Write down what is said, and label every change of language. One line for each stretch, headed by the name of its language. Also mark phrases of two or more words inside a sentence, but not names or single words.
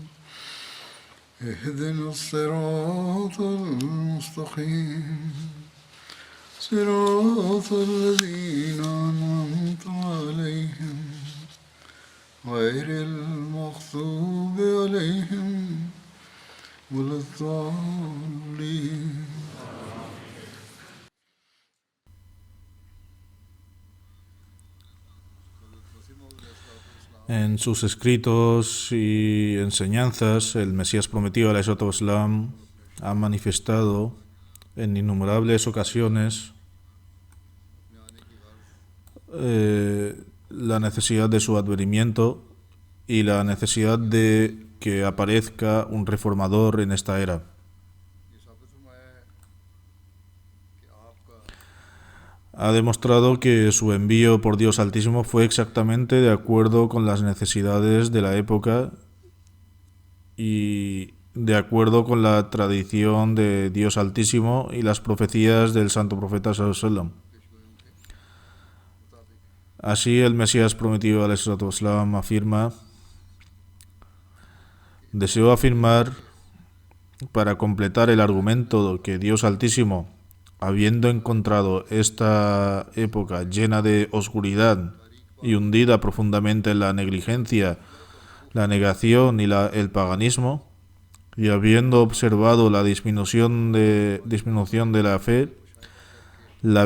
Arabic: اهدنا الصراط المستقيم صراط الذين أنعمت عليهم غير المغضوب عليهم ولا الضالين.
Spanish: En sus escritos y enseñanzas, el Mesías prometido,
Arabic: عليه الصلاة والسلام,
Spanish: ha manifestado en innumerables ocasiones la necesidad de su advenimiento y la necesidad de que aparezca un reformador en esta era. Ha demostrado que su envío por Dios Altísimo fue exactamente de acuerdo con las necesidades de la época y de acuerdo con la tradición de Dios Altísimo y las profecías del Santo Profeta
Arabic: صلى الله عليه وسلم.
Spanish: Así el Mesías prometido
Arabic: عليه الصلاة والسلام
Spanish: afirma: deseo afirmar, para completar el argumento, que Dios Altísimo, habiendo encontrado esta época llena de oscuridad y hundida profundamente en la negligencia, la negación y el paganismo, y habiendo observado la disminución de la fe, la